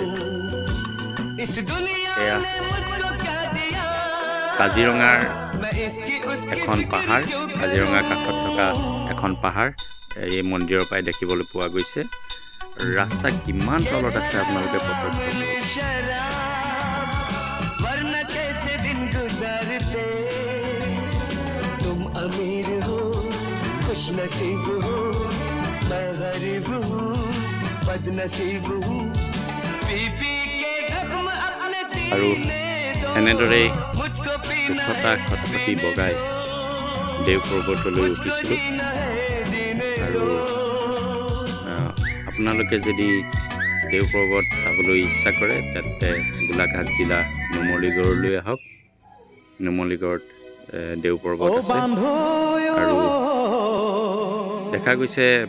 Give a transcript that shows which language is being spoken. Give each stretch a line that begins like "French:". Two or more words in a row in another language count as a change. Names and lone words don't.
Assamese: এয়া কাজিৰঙাৰ এখন পাহাৰ কাজিৰঙা কাষত থকা এখন পাহাৰ এই মন্দিৰৰ পৰাই দেখিবলৈ পোৱা গৈছে ৰাস্তা কিমান তলত আছে আপোনালোকে প্ৰত্যক্ষ
Hindi: तुम अमीर हो खुश नसीब हो मैं गरीब हूँ बदनसीब हूँ बीबी के जख्म अपने
Assamese: আৰু
Hindi: सीने दो
Assamese: এনেদৰে
Hindi: मुझको पीना
Assamese: দুশটা খটখটি বগাই দেও পৰ্বতলৈ উঠিছিলোঁ আৰু আপোনালোকে যদি দেও পৰ্বত চাবলৈ ইচ্ছা কৰে তেন্তে গোলাঘাট জিলা নুমলীগড়লৈ আহক নুমলীগড়ত দেও পৰ্বত আছে আৰু দেখা গৈছে